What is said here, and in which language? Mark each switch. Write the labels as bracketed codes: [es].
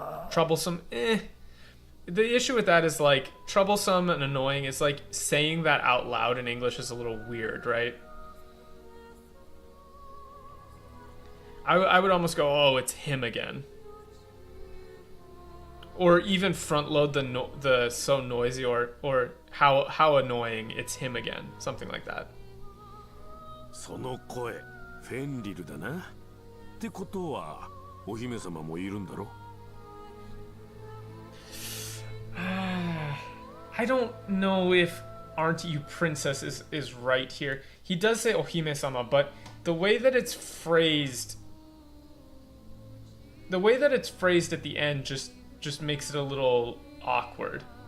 [en] Troublesome, The issue with that is, like, troublesome and annoying is like saying that out loud in English is a little weird, right? I would almost go, oh, it's him again. Or even front load the so noisy or how annoying, it's him again. Something like that. [ja] その声、フェンリルだな。ってことは、お姫様もいるんだろ? [en] I don't know if "aren't you princess" is right here. He does say ohime-sama, but the way that it's phrased at the end just makes it a little awkward.